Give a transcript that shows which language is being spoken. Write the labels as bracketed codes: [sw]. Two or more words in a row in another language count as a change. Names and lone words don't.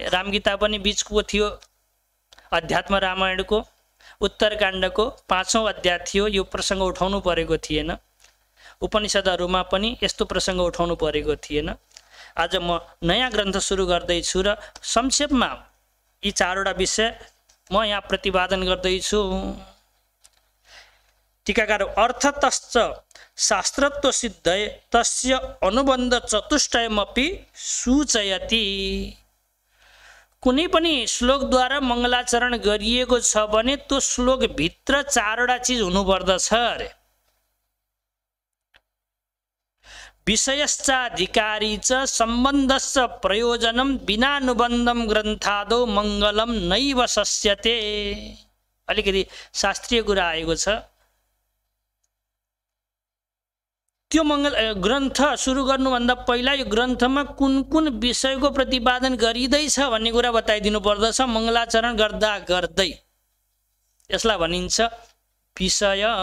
[ne] रामगीता पनि बिचको थियो, अध्यात्म रामायणको उत्तरकाण्डको 5औं अध्याय थियो, यो प्रसङ्ग उठाउनु परेको थिएन। उपनिषदहरूमा पनि यस्तो प्रसङ्ग उठाउनु परेको थिएन। आज म नयाँ ग्रन्थ सुरु गर्दैछु र संक्षेपमा यी चारवटा विषय म यहाँ प्रतिपादन गर्दैछु। [sa] टीकाकार, अर्थतश्च शास्त्रत्व सिद्धये तस्य अनुबन्ध चतुष्टयमपि सूचयति। [ne] कुनै पनि श्लोकद्वारा मङ्गलाचरण गरिएको छ भने त्यो श्लोकभित्र चारवटा चिज हुनुपर्दछ अरे। [sa] विषयश्चाधिकारी च सम्बन्धश्च प्रयोजनं विनानुबन्धं ग्रन्थादौ मङ्गलं नैव शस्यते। [ne] अलिकति शास्त्रीय कुरा आएको छ। त्यो ग्रन्थ सुरु गर्नुभन्दा पहिला यो ग्रन्थमा कुन कुन विषयको प्रतिपादन गरिँदैछ भन्ने कुरा बताइदिनु पर्दछ। मङ्गलाचरण गर्दा गर्दै यसलाई भनिन्छ विषय।